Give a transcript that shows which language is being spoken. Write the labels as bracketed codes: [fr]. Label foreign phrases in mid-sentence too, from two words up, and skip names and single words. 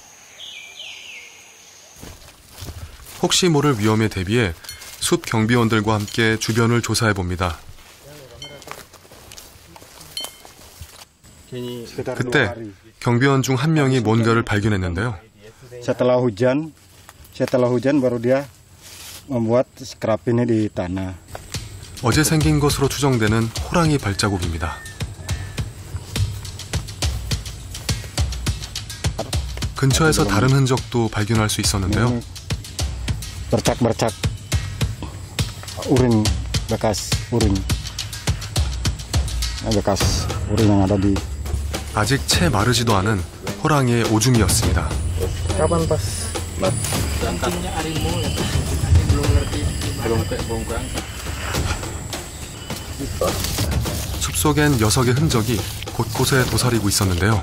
[ko] 혹시 모를 위험에 대비해 숲 경비원들과 함께 주변을 조사해 봅니다. 그때 경비원 중 한 명이 뭔가를 발견했는데요. [id] Setelah hujan baru dia membuat skrap ini di tanah. [ko] 어제 생긴 것으로 추정되는 호랑이 발자국입니다. 근처에서 다른 흔적도 발견할 수 있었는데요. [id] Bercak-bercak urin, bekas urin yang ada di. [ko] 아직 채 마르지도 않은 호랑이의 오줌이었습니다. [id] Kapan pas? [ko] 숲속엔 녀석의 흔적이 곳곳에 도사리고 있었는데요.